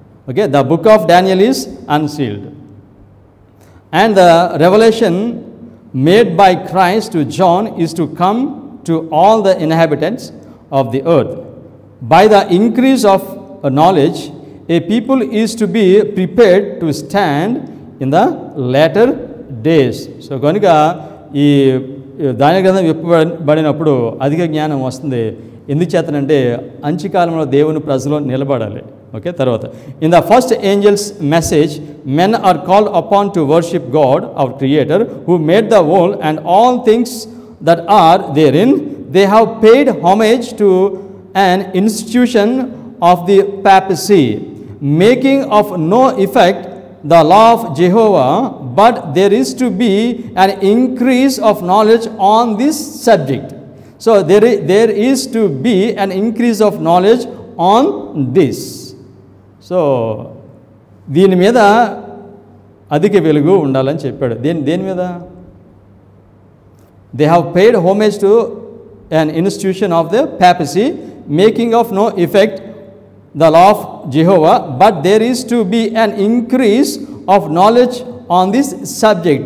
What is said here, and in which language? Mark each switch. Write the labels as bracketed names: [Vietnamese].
[English] Okay, the book of Daniel is unsealed. And the revelation made by Christ to John is to come to all the inhabitants of the earth. By the increase of knowledge, a people is to be prepared to stand in the latter days. [Telugu] So కనుక ఈ దాని గ్రంథం విప్పబడినప్పుడు అధిక జ్ఞానం వస్తుంది. ఎందుకు చేతనంటే అంత్యకాలంలో దేవుని ప్రజలు నిలబడాలి. [English] Okay, తర్వాత in the first angel's message men are called upon to worship God our creator who made the world and all things that are there in. They have paid homage to an institution of the papacy, making of no effect the law of Jehovah, but there is to be an increase of knowledge on this subject. So there is to be an increase of knowledge on this. [Telugu] So దీని మీద అధిక వెలుగు ఉండాలని చెప్పాడు. దేని మీద? [English] They have paid homage to an institution of the papacy, making of no effect the law of Jehovah, but there is to be an increase of knowledge on this subject.